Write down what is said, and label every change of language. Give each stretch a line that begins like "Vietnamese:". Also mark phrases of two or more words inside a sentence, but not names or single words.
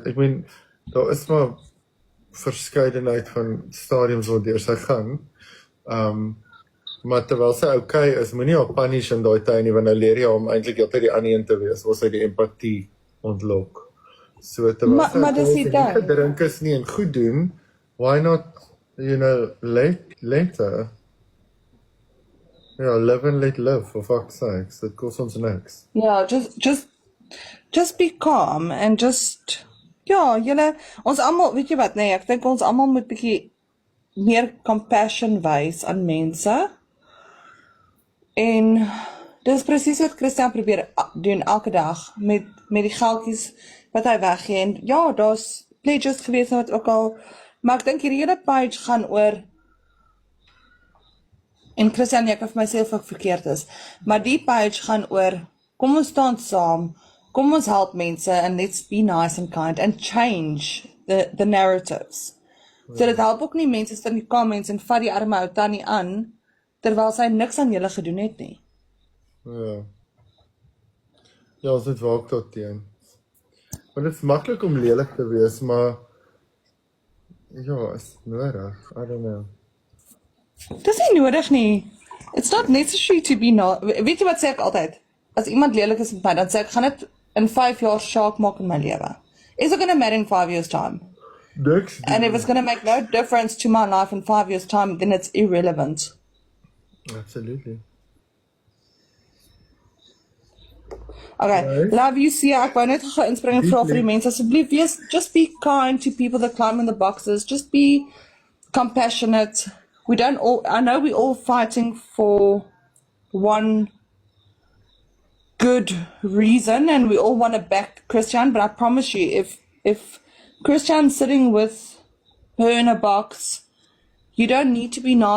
Afrikaans: Ek meen, daar is maar verskeidenheid van stadiums waardeur sy gaan. Maar terwyl sy okay is, moenie haar punish in daai tyd nie, want nou leer jy hom eintlik altyd die ander een te wees, waar sy die empatie ontlok. So terwyl sy maar dis die ding. gedrink is nie en goed doen,
English: why not, you know, later? Ja, live and let live, for fuck's sakes.
Afrikaans: Dit kos ons niks. Ja,
English: just be calm and just,
Afrikaans: ja, julle, ons almal, weet jy wat, nee, ek dink ons almal moet bietjie meer compassion wys aan mense. En dis presies wat Christian probeer doen elke dag met die geldjies wat hy weggee. En ja, daar's pledges gewees en wat ook al, maar ek dink hierdie hele page gaan oor, en Christian, ek of myself ook verkeerd is, maar die page gaan oor, kom ons staan saam, kom ons help mense,
English: and let's be nice and kind, and change the narratives.
Afrikaans: So dit help ook nie mense sit in die comments en vat die arme ou tannie aan, terwyl sy niks aan julle gedoen het nie. Ja. Ja, ons het waak tot teen. Want dit is maklik om lelik te wees, maar ja, is nodig.
English: I don't know.
Afrikaans: Dis nie nodig nie.
English: It's not necessary to be
Afrikaans: weet jy wat sê ek altyd? As iemand lelik is met my, dan sê ek, gaan dit in 5 jaar shark maak in my lewe.
English: Is it gonna matter in 5 years time?
Afrikaans: Niks
English: And if it's gonna make no difference to my life in 5 years time, then it's irrelevant. Absolutely. Okay, Right. love you,
Afrikaans: Sia. Ek wou net gou inspring en vra vir die mense, asseblief, wees,
English: just be kind to people that climb in the boxes. Just be compassionate. We don't all, I know we're all fighting for one good reason and we all want to back Christian, but I promise you, if Christian's sitting with her in a box, you don't need to be nasty.